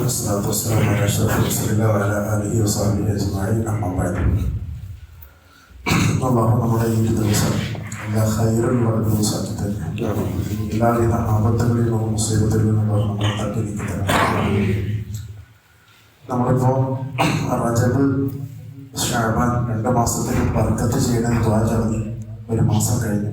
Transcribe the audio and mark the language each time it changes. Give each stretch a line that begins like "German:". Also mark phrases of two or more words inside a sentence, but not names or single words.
Arabic: والصلاة والسلام على أشرف رسول الله وعلى آله وصحبه أجمعين أما بعد
Malayalam: അള്ളാഹു നമ്മുടെ ഈ ദിവസം എല്ലാ ഖൈറുള്ള ദിവസമാക്കി തരും. എല്ലാവിധ ആപത്തുകളിൽ നിന്നും മുസീബത്തുകളിൽ നിന്നും നമ്മളെ തട്ടി നീക്കി തരാം. നമ്മളിപ്പോൾ റജബ് ഷഅബാൻ 2 മാസത്തിൽ ബർക്കത്ത് ചെയ്യണം ദുആ ചെയ്ത് ഒരു മാസം കഴിഞ്ഞു.